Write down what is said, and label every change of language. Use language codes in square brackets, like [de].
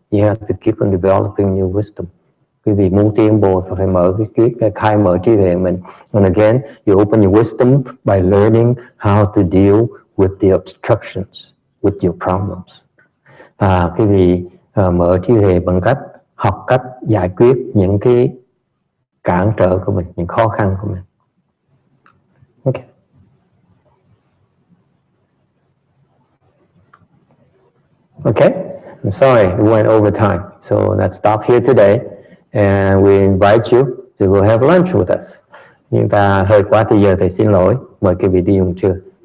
[en] You have to keep on developing your wisdom. [vi] Quý vị muốn tiến bộ phải mở cái khai mở trí tuệ mình. [en] And again, you open your wisdom by learning how to deal with the obstructions, with your problems. [vi] Quý vị mở trí tuệ bằng cách học cách giải quyết những cái cản trở của mình, những khó khăn của mình. [en] Okay. Okay, I'm sorry, we went over time. So let's stop here today. And we invite you to go have lunch with us. [vi] Nhưng ta hơi quá thì giờ thầy xin lỗi. Mời quý vị đi dùng trưa.